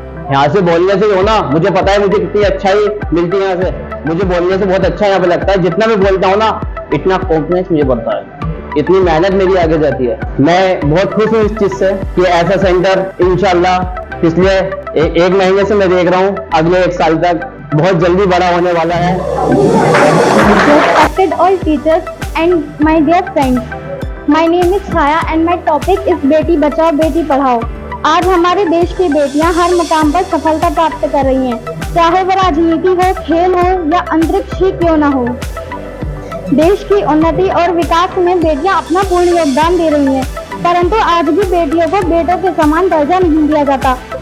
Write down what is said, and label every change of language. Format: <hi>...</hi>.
<hi>यहाँ से बोलने से हो ना, मुझे पता है मुझे कितनी अच्छाई मिलती है यहाँ से, मुझे बोलने से बहुत अच्छा यहाँ पे लगता है। जितना मैं बोलता हूँ ना इतना कॉन्फिडेंस मुझे बढ़ता है, इतनी मेहनत मेरी आगे जाती है। मैं बहुत खुश हूँ इस चीज से कि ऐसा सेंटर इंशाल्लाह पिछले 1 महीने से मैं देख रहा हूँ, अगले 1 साल तक बहुत जल्दी बड़ा होने वाला है।</hi> <en>Respected all teachers and my dear friends, my name is Chaya and my topic is</en> <hi>Beti Bachao Beti Padhao. आज हमारे देश की बेटियां हर मुकाम पर सफलता प्राप्त कर रही हैं, चाहे वह राजनीति हो, खेल हो या अंतरिक्ष ही क्यों न हो। देश की उन्नति और विकास में बेटियां अपना पूर्ण योगदान दे रही हैं, परंतु आज भी बेटियों को बेटों के समान दर्जा नहीं दिया जाता।</hi>